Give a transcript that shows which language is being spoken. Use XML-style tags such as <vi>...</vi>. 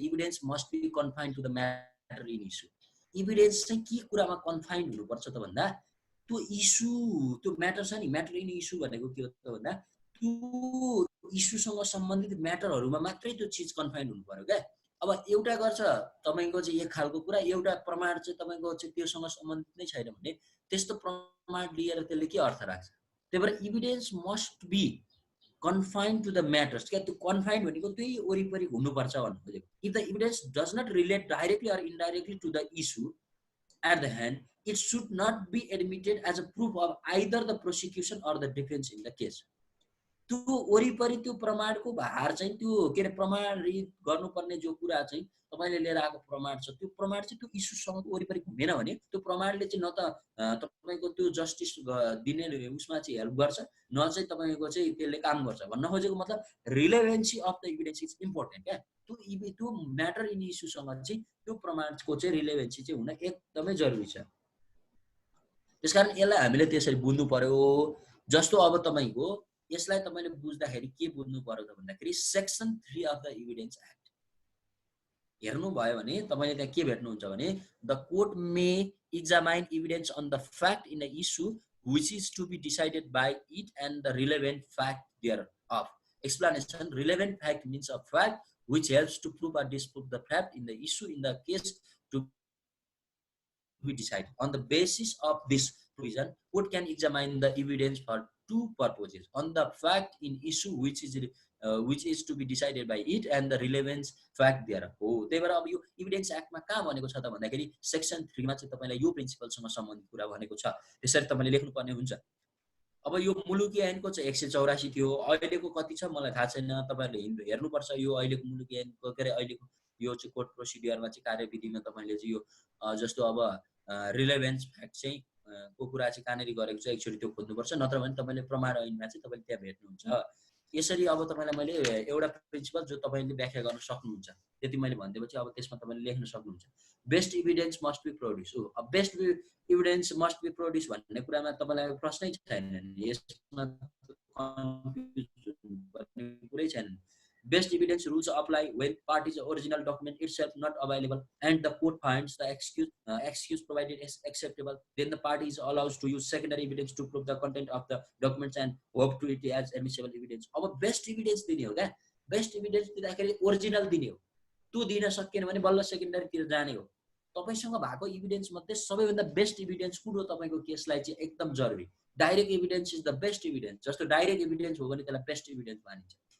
<en>Evidence must be confined to the matter in issue.</en> <ne>Evidence चाहिँ के कुरामा confined हुनुपर्छ त भन्दा त्यो इस्यु, त्यो म्याटर छ नि, म्याटर इन इस्यु भनेको के हो त भन्दा त्यो इस्युसँग सम्बन्धित म्याटरहरूमा मात्रै त्यो चिज कन्फाइन्ड हुनु पर्यो क्या। अब एउटा गर्छ तपाईँको चाहिँ एक खालको कुरा, एउटा प्रमाण चाहिँ तपाईँको चाहिँ त्योसँग सम्बन्धित नै छैन भने त्यस्तो प्रमाण लिएर त्यसले के अर्थ राख्छ। त्यही भएर</ne> <en>Evidence must be confined to the matters.</en> <ne>क्या त्यो कन्फाइन्ड भनेको त्यही वरिपरि हुनुपर्छ भन्नु खोजेको।</ne> <en>If the evidence does not relate directly or indirectly to the issue at the hand, it should not be admitted as a proof of either the prosecution or the defense in the case.</en> <ne>त्यो वरिपरि त्यो प्रमाणको भार चाहिँ त्यो के अरे प्रमाणित गर्नुपर्ने जो कुरा चाहिँ तपाईँले लिएर आएको प्रमाण छ त्यो प्रमाण चाहिँ त्यो इस्युसँग वरिपरि घुमेन भने त्यो प्रमाणले चाहिँ न त तपाईँको त्यो जस्टिस दिने उसमा चाहिँ हेल्प गर्छ, न चाहिँ तपाईँको चाहिँ त्यसले काम गर्छ। भन्न खोजेको मतलब</ne> <en>relevancy of the evidence is important</en> <ne>क्या। त्यो म्याटर इन इस्युसँग चाहिँ त्यो प्रमाणको चाहिँ रिलेभेन्सी चाहिँ हुन एकदमै जरुरी छ। त्यसकारण यसलाई हामीले त्यसरी बुझ्नु पर्यो। जस्तो अब तपाईँको यसलाई तपाईँले बुझ्दाखेरि के बुझ्नु पर्यो त भन्दाखेरि section 3 of the evidence act हेर्नुभयो भने तपाईँले त्यहाँ के भेट्नुहुन्छ भने</ne> <en>The court may examine evidence on the fact in the issue which is to be decided by it and the relevant fact thereof. Explanation: relevant fact means a fact which helps to prove or disprove the fact in the issue in the case to be decided. On the basis of this provision, court can examine the evidence for two purposes: on the fact in issue which is to be decided by it and the relevant fact thereof.</en> <ne>हो, त्यही भएर अब यो evidence एक्टमा कहाँ भनेको छ त भन्दाखेरि सेक्सन 3 मा चाहिँ तपाईलाई यो प्रिन्सिपलसँग सम्बन्धित कुरा भनेको छ। त्यसरी तपाईले लेख्नुपर्ने हुन्छ। अब यो मुलुकी ऐनको चाहिँ 184 थियो, अहिलेको कति छ मलाई थाहा छैन, तपाईहरुले हेर्नुपर्छ। यो अहिलेको मुलुकी ऐनको के अरे अहिलेको यो चाहिँ कोर्ट प्रोसिडियरमा चाहिँ कार्यविधिमा तपाईले चाहिँ यो जस्तो अब रिलेभेन्स फ्याक्ट चाहिँ को कुरा चाहिँ कहाँनेर गरेको छ एकचोटी त्यो खोज्नुपर्छ, नत्र भने तपाईले प्रमाण ऐनमा चाहिँ तपाईले त्यहाँ भेट्नुहुन्छ। यसरी अब तपाईलाई मैले एउटा प्रिन्सिपल जो तपाईले व्याख्या गर्न सक्नुहुन्छ त्यति मैले भन्दिएपछि अब त्यसमा तपाईले लेख्न सक्नुहुन्छ।</ne> <en>Best evidence must be produce.</en> <ne>अब best evidence must be produce भन्ने कुरामा तपाईलाई प्रश्नै छैन, यसमा कन्फ्युजन गर्ने कुरै छैन।</ne> <en>Best evidence rules apply when party's original document itself not available and the court finds the excuse provided is acceptable, then the party is allowed to use secondary evidence to prove the content of the documents and hope to it as admissible evidence.</en> <ne>अब best evidence दिने हो क्या, best evidence दिँदाखेरि original दिने हो, त्यो दिन सकिएन भने बल्ल सेकेन्डरीतिर जाने हो। तपाईसँग भएको इभिडेन्स मध्ये सबैभन्दा बेस्ट इभिडेन्स कुन हो तपाईको केसलाई चाहिँ एकदम जरुरी।</ne> <en>Direct evidence is the best evidence.</en> <ne>जस्तो डाइरेक्ट इभिडेन्स हो भने त्यसलाई बेस्ट इभिडेन्स मानिन्छ।</ne>